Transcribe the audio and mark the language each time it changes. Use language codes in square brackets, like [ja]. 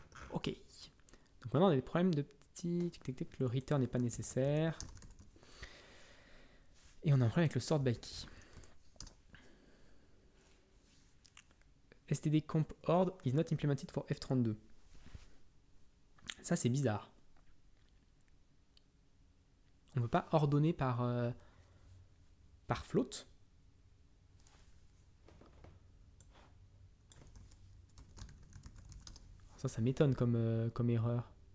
[fr] Ok. Donc maintenant, on a des problèmes de petits... Le return n'est pas nécessaire. Et on a un problème avec le sort by key. [en] std comp ord is not implemented for F32. [fr] Ça, c'est bizarre. On ne peut pas ordonner par float. Ça m'étonne comme erreur.